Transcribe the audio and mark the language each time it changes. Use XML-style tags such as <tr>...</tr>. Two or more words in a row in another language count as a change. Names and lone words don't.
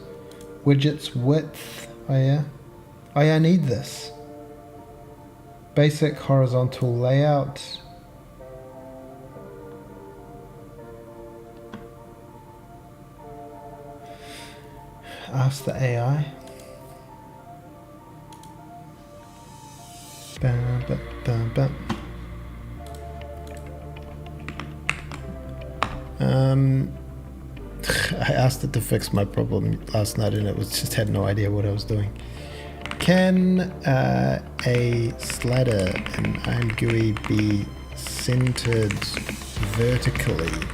<en>Widgets width. Oh yeah. Oh yeah, I need this. Basic horizontal layout. Ask the AI. Bam, bam, bam, bam. I asked it to fix my problem last night and it was just had no idea what I was doing. Can a slider in IMGUI be centered vertically?</en>